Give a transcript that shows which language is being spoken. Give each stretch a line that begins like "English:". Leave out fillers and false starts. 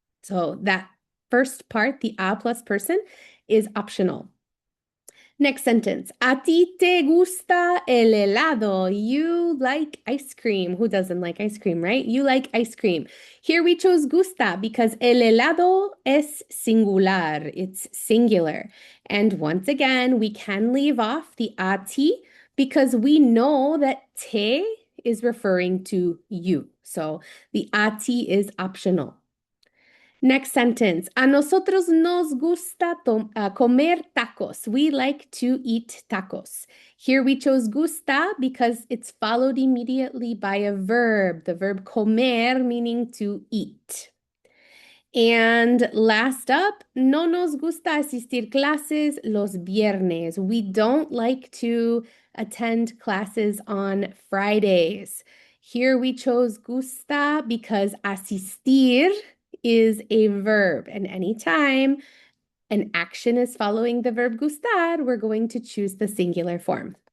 English: So that first part, the a plus person, is optional. Next sentence.
Spanish: A ti te gusta el helado.
English: You like ice cream. Who doesn't like ice cream, right? You like ice cream. Here we chose gusta because
Spanish: el helado es singular.
English: It's singular. And once again, we can leave off the
Spanish: a ti
English: because we know that te is referring to you. So the
Spanish: a ti
English: is optional. Next sentence.
Spanish: A nosotros nos gusta comer tacos.
English: We like to eat tacos. Here we chose gusta because it's followed immediately by a verb, the verb comer, meaning to eat. And last up,
Spanish: no nos gusta asistir clases los viernes.
English: We don't like to attend classes on Fridays. Here we chose gusta because asistir is a verb, and anytime an action is following the verb gustar, we're going to choose the singular form.